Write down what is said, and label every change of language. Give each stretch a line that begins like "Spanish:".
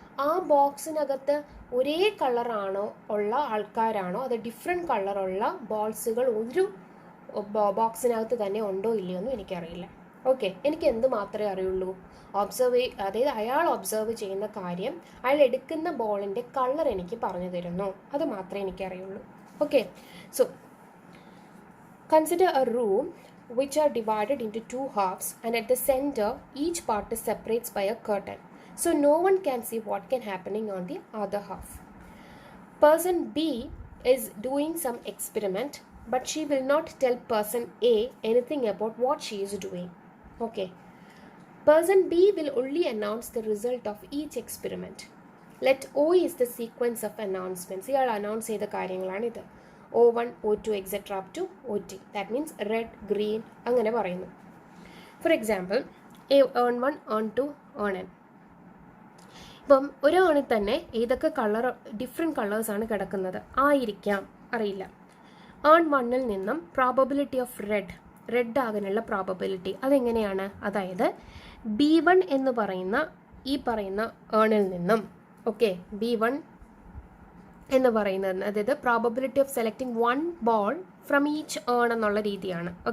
Malayalam: ആ ബോക്സിനകത്ത് ഒരേ കളറാണോ ഉള്ള ആൾക്കാരാണോ അത് ഡിഫറെൻറ്റ് കളറുള്ള ബോൾസുകൾ ഒരു ബോക്സിനകത്ത് തന്നെ ഉണ്ടോ ഇല്ലയോ എന്നും എനിക്കറിയില്ല. ഓക്കെ, എനിക്ക് എന്ത് മാത്രമേ അറിയുള്ളൂ? അതായത് അയാൾ ഒബ്സർവ് ചെയ്യുന്ന കാര്യം, അയാൾ എടുക്കുന്ന ബോളിൻ്റെ കളർ എനിക്ക് പറഞ്ഞു തരുന്നു, അത് മാത്രമേ എനിക്കറിയുള്ളൂ.
English: Okay, so consider a room which are divided into 2 halves, and at the center each part is separated by a curtain, so no one can see what can happening on the other half. Person B is doing some experiment, but she will not tell person A anything about what she is doing. Okay, person B will only announce the result of each experiment. Let O is the sequence of announcements.
Malayalam: ഇയാൾ announce ചെയ്ത കാര്യങ്ങളാണ് ഇത്.
English: O1, O2, etc. up to OT. That means red, green
Malayalam: അങ്ങനെ പറയുന്നു.
English: For example ഏൺ 1, ഏൺ 2, ഏൺ n.
Malayalam: ഇപ്പം ഒരു ആണിൽ തന്നെ ഏതൊക്കെ ഡിഫറെൻറ്റ് കളേഴ്സാണ് കിടക്കുന്നത് ആയിരിക്കാം, അറിയില്ല. ഏൺ 1ൽ നിന്നും പ്രോബബിലിറ്റി ഓഫ് റെഡ് ആകാനുള്ള പ്രോബബിലിറ്റി അതെങ്ങനെയാണ്? അതായത് B1 എന്ന് പറയുന്ന ഈ പറയുന്ന ഏണിൽ നിന്നും B1 എന്ന് പറയുന്നത്, അതായത് probability of selecting 1 ball from each earn എന്നുള്ള രീതിയാണ്.